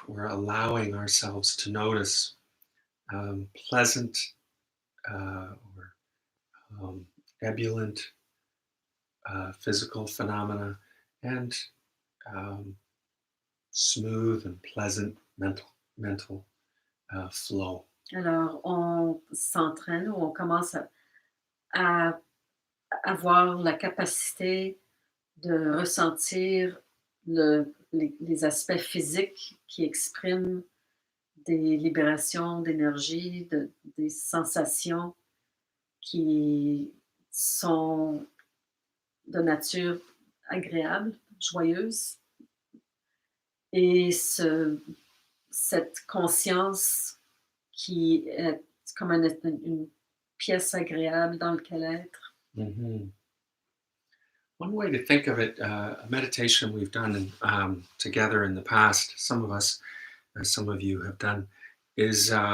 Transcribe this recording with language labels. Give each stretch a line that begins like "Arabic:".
English: We're allowing ourselves to notice pleasant or ebullient physical phenomena, and um, smooth and pleasant mental flow.
French: Alors, on s'entraîne ou on commence à avoir la capacité de ressentir les aspects physiques qui expriment des libérations d'énergie, des sensations qui sont de nature agréable, joyeuse. Et cette conscience qui est comme une pièce agréable dans laquelle être. Mhm.
English: One way to think of it, a meditation we've done together in the past, some of us, some of you have done, is